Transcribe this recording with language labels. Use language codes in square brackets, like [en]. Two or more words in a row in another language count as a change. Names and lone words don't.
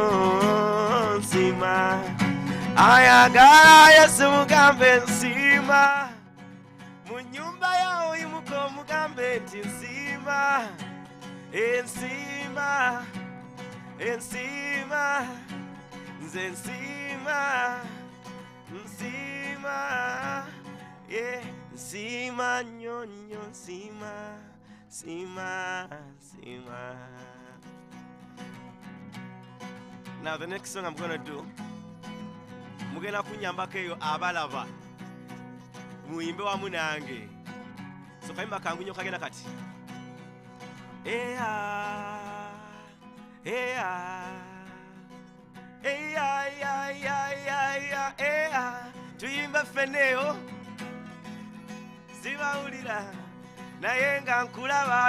[lg] Sima, ayagala Yesu mugambe nsima. Mu nnyumba yawo yimuka omugambe nti nsima. Ensima, ensima, nze nsima, nsima, yeah, nsima nnyo nnyo nsima, nsima, nsima. [en] Now the next song I'm gonna do, [lg] mugenda kunyambako eyo abalaba muyimbe wamu nange. So kayimba kangu nnyo kagenda kati. Tuyimba ffenneyo sibawulira naye nga nkulaba.